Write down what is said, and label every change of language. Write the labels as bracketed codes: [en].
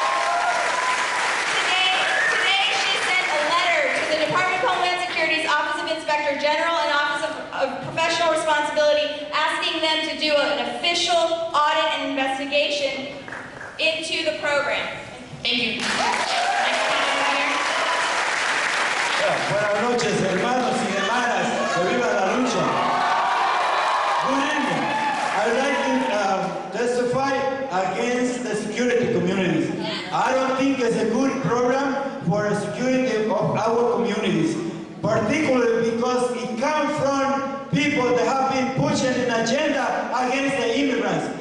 [en] Today she sent a letter to the Department of Homeland Security's Office of Inspector General and Office of Professional Responsibility, asking them to do an official audit and investigation into the program. Thank you. [es] Buenas noches, hermanos y hermanas. Que viva la lucha. [en] Good evening. I'd like to testify against the security communities. I don't think it's a good program for the security of our communities, particularly because it comes from people that have been pushing an agenda against the immigrants.